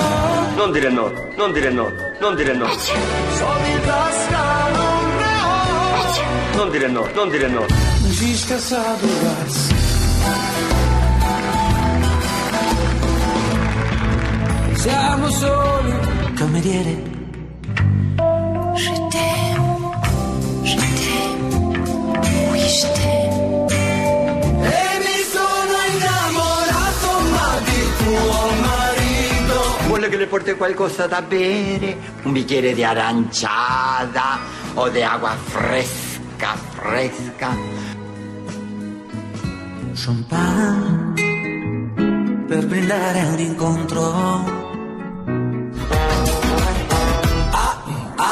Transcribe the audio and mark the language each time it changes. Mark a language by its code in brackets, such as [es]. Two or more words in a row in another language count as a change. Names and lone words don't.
[it] Non dire no, non dire no, non dire no. Soldi tasca, non dire no, non dire no. Siamo soli, cameriere. [fr] Je t'aime, oui je t'aime. [it] E mi sono innamorato ma di tuo marito. Vuole che le porti qualcosa da bere? Un bicchiere di aranciata o di acqua fresca, fresca. Champagne per brindare a un incontro.